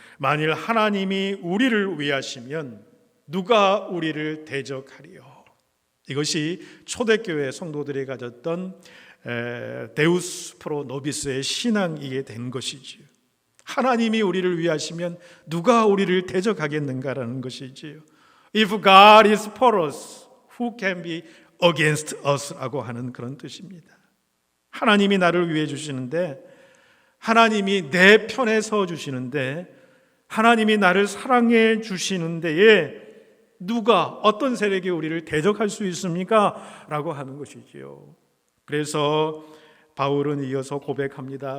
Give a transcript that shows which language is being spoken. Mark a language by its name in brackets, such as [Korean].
[Korean] 만일 하나님이 우리를 위하시면 누가 우리를 대적하리요? 이것이 초대교회 성도들이 가졌던 데우스 프로 노비스의 신앙이게 된 것이지요. 하나님이 우리를 위하시면 누가 우리를 대적하겠는가라는 것이지요. [English] If God is for us, who can be against us? [Korean] 라고 하는 그런 뜻입니다. 하나님이 나를 위해 주시는데, 하나님이 내 편에 서 주시는데, 하나님이 나를 사랑해 주시는 데에 누가, 어떤 세력이 우리를 대적할 수 있습니까? 라고 하는 것이지요. 그래서 바울은 이어서 고백합니다.